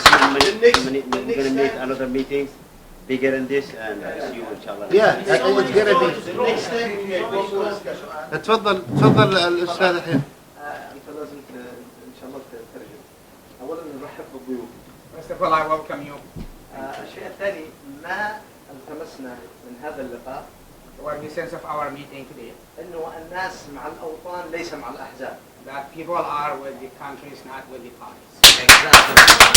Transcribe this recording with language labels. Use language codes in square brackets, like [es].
[en] We're going to meet another meeting bigger than this and see you inshallah. Yeah, it's gonna be. Next time, [ar] اتفضل الأستاذ حين. انت لازم ان شاء الله تترجم. اولا نرحب بالضيوف. [en] First of all, I welcome you. [ar] الشيء الثاني ما التمسنا من هذا اللقاء [en] What the sense of our meeting today, [ar] انه الناس مع الاوطان ليس مع الاحزاب. [en] that people are with the countries, not with the parties.